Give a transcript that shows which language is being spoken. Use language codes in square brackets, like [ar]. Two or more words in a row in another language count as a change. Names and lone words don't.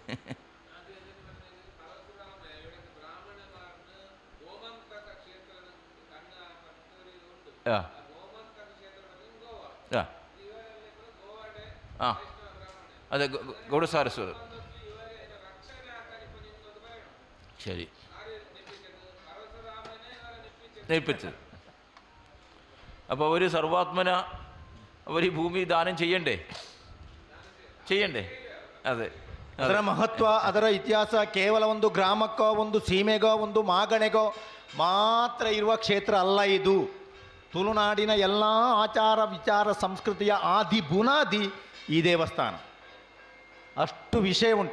[ml] ആ ആ ആ അതെ, ഗൗഡസാരസ്വതം. ശരി, ഏൽപ്പിച്ചത്. അപ്പോൾ അവർ സർവാത്മന അവർ ഈ ഭൂമി ദാനം ചെയ്യണ്ടേ? അതെ. [kn] ಅದರ ಮಹತ್ವ, ಅದರ ಇತಿಹಾಸ ಕೇವಲ ಒಂದು ಗ್ರಾಮಕ್ಕೋ ಒಂದು ಸೀಮೆಗೋ ಒಂದು ಮಾಗಣೆಗೋ ಮಾತ್ರ ಇರುವ ಕ್ಷೇತ್ರ ಅಲ್ಲ ಇದು. ತುಳುನಾಡಿನ ಎಲ್ಲ ಆಚಾರ ವಿಚಾರ ಸಂಸ್ಕೃತಿಯ ಆದಿ ಬುನಾದಿ ಈ ದೇವಸ್ಥಾನ. ಅಷ್ಟು ವಿಷಯ ಉಂಟು.